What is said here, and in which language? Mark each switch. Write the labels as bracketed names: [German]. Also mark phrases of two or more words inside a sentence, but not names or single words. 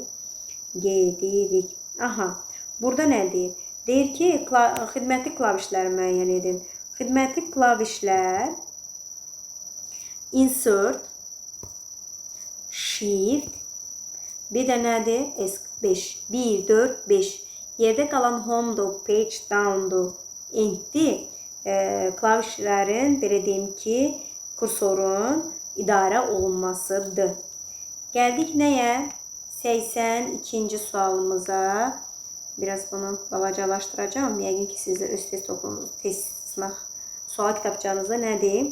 [Azerbaijani] Gedirik. Aha, burada nə deyir? Deyir ki, xidmətli klavişləri müəyyən edin. Xidmətli klavişlər [English] insert, shift, [Azerbaijani] bir də nədir? S5, 1, 4, 5. Yerdə qalan home-dur, [English] page down- [Azerbaijani] dur, end-dir. Klavişlərin, belə deyim ki, kursorun idarə olunmasıdır. Gəldik nəyə? 82-ci sualımıza. Biraz bunu balacalaşdıracağım. Yəqin ki, siz də öz test sınaq sual kitabçanızda nədir?